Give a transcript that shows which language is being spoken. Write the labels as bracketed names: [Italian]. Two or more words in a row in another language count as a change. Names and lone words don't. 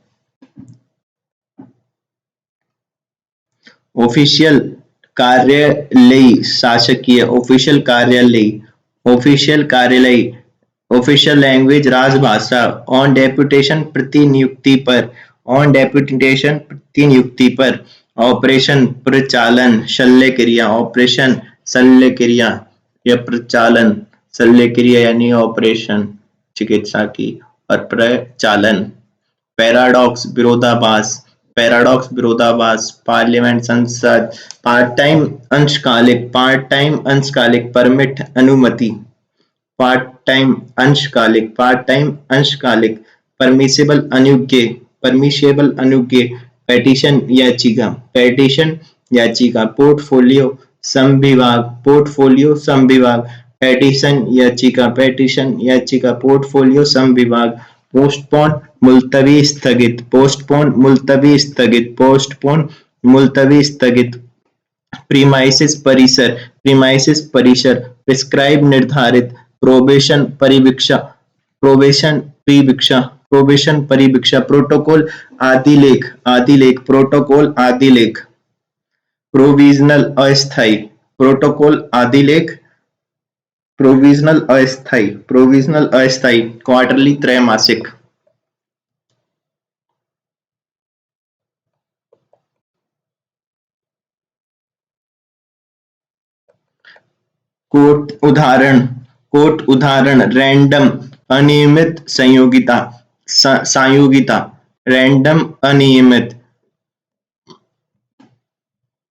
[Hindi] ऑफिशियल कार्यालय शासकीय, ऑफिशियल कार्यालय, ऑफिशियल कार्यालय, [English] official language [Hindi] राजभाषा, [English] on deputation [Hindi] प्रतिनियुक्ति पर, [English] on deputation [Hindi] प्रतिनियुक्ति पर, ऑपरेशन प्रचालन शल्य क्रिया, ऑपरेशन शल्य क्रिया या प्रचालन, शल्य क्रिया यानी ऑपरेशन चिकित्सा की, और प्रचालन, पैराडॉक्स विरोधाभास, पैराडॉक्स विरोधाभास, पार्लियामेंट संसद, [English] part time [Hindi] अंशकालिक, [English] part time [Hindi] अंशकालिक, परमिट अनुमति, [English] part time [Hindi] अंशकालिक, [English] part time [Hindi] अंशकालिक, परमिसेबल अनुज्ञे, परमिसेबल अनुज्ञे, पेटिशन याचिका, पेटिशन याचिका, पोर्टफोलियो संविभाग, पोर्टफोलियो संविभाग, पेटिशन याचिका, पेटिशन याचिका, पोर्टफोलियो संविभाग, पोस्टपोन मुलतवी स्थगित, पोस्टपोन मुलतवी स्थगित, पोस्टपोन मुलतवी स्थगित, प्रीमाइसिस परिसर, प्रीमाइसिस परिसर, प्रिस्क्राइब निर्धारित, प्रोबेशन परिवीक्षा, प्रोबेशन परिवीक्षा, प्रोबेशन परिवीक्षा, प्रोटोकॉल आदिलेख, आदिलेख, प्रोटोकॉल आदिलेख, प्रोविजनल अस्थायी, प्रोटोकॉल आदिलेख, प्रोविजनल अस्थायी, प्रोविजनल अस्थायी, क्वार्टरली त्रैमासिक, कोट उदाहरण, कोट उदाहरण, रैंडम अनियमित संयोगिता, संयोगिता, रैंडम अनियमित,